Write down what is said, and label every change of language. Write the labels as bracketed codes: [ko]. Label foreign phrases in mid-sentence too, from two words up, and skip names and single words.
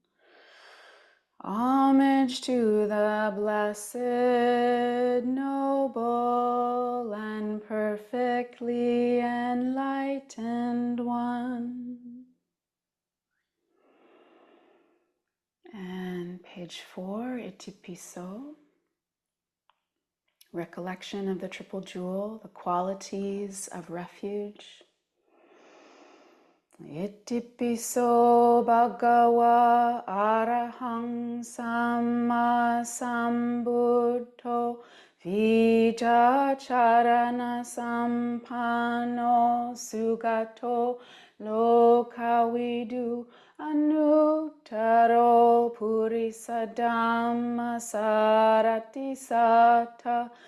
[en] Homage to the blessed, noble, and perfectly enlightened one. And page 4, Iti Piso. Recollection of the triple jewel, the qualities of refuge. [pi] Iti piso bhagava arahang samma sambuddho vijacharana sampanno sugato lokavidu anuttaro purisa dhamma sarati sata